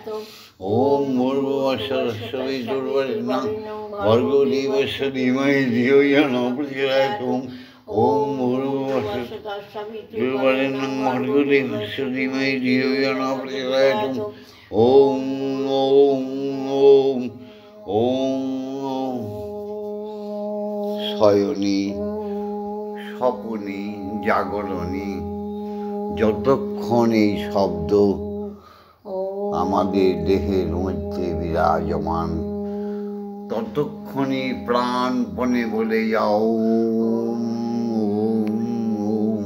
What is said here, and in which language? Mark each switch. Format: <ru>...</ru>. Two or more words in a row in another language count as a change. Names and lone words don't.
<sa>ওম ভূর্ভুবস্সুঃ তৎসবিতুর্বরেণ্যং ভর্গো দেবস্য ধীমহি ধিয়ো ন প্রচোদয়াৎ। ওম ভূর্ভুবস্সুঃ তৎসবিতুর্বরেণ্যং ভর্গো দেবস্য ধীমহি ধিয়ো ন প্রচোদয়াৎ।</sa> <bn>ওম ওম ওম ওম শয়নী স্বপনে জাগরণে যতক্ষণ এই শব্দ আমাদের দেহের মধ্যে বিরাজমান, ততক্ষণই প্রাণপণে বলে যাও ওম ওম ওম।</bn>